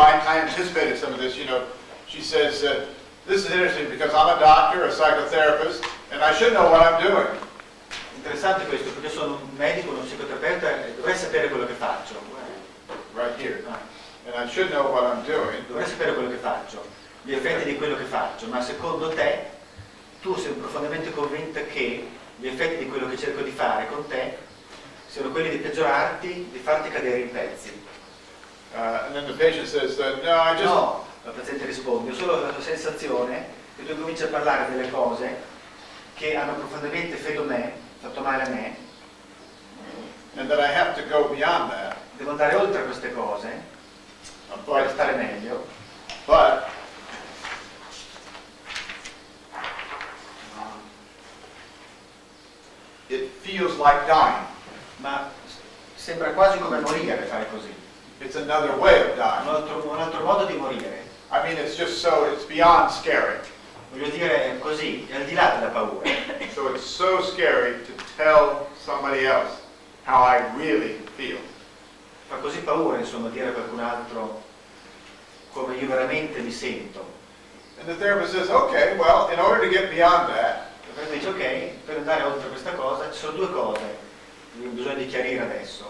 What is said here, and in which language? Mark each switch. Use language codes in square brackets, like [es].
[en] I anticipated some of this. She says, this is interesting because I'm a doctor, a psychotherapist, and I should know what I'm doing. [it] Interessante questo, perché sono un medico, uno psicoterapeuta e dovrei sapere quello che faccio. [en] Right here. And I should know what I'm doing. [it] Dovrei sapere quello che faccio, gli effetti di quello che faccio, ma secondo te, tu sei profondamente convinta che gli effetti di quello che cerco di fare con te siano quelli di peggiorarti, di farti cadere in pezzi. [en] And then the patient says, no, I just... [it] No, la paziente risponde, ho solo la sensazione che tu cominci a parlare delle cose che hanno profondamente fatto male a me. [en] And that I have to go beyond that. [it] Devo andare oltre queste cose per stare meglio. [en] But it feels like dying. [it] Ma sembra quasi come morire fare così. [en] It's another way of dying. [it] Un altro modo di morire. [en] I mean, it's beyond scary. [it] Voglio dire, così, è al di là della paura. [en] So it's so scary to tell somebody else how I really feel. [it] Fa così paura, insomma, dire a qualcun altro come io veramente mi sento. [en] And the therapist says, okay, well, in order to get beyond that, [it] Il terapeuta dice, ok, per andare oltre questa cosa ci sono due cose che bisogna di chiarire adesso.